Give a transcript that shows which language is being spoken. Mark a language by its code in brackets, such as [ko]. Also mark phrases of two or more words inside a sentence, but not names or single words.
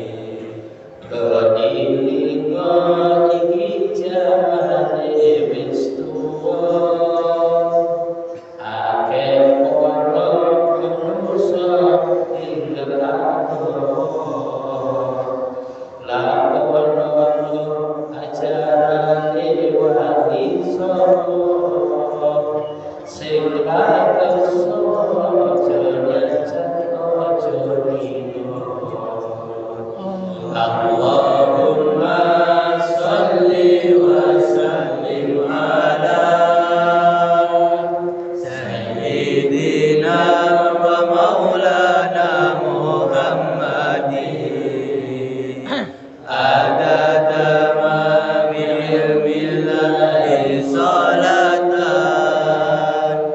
[jv] berilingo iki jamane wis tuwa akeh para manusa tinggal lakono ajarane wali songo sing kakeso [ar] اللهم صل وسلم على سيدنا ومولانا محمد عدد ما من علم الله صلاة